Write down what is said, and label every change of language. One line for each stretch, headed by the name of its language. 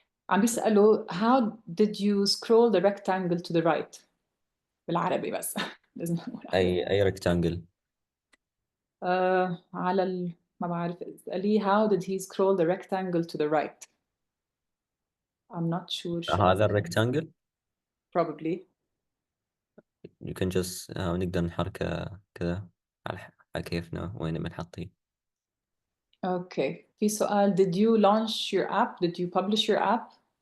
Arabic: عم بيسألوا
English: how did you scroll the rectangle to the right؟
Arabic: بالعربي بس. لازم نقول عربي. اي ريكتانجل. على ما بعرف، اسأليه
English: how did he scroll the rectangle to the right. I'm not sure
Arabic: شو هذا قصدي. الريكتانجل.
English: probably. you can just
Arabic: نقدر نحركه كذا على كيفنا وين بنحطيه. اوكي. في سؤال
English: did you launch your app did you publish your app؟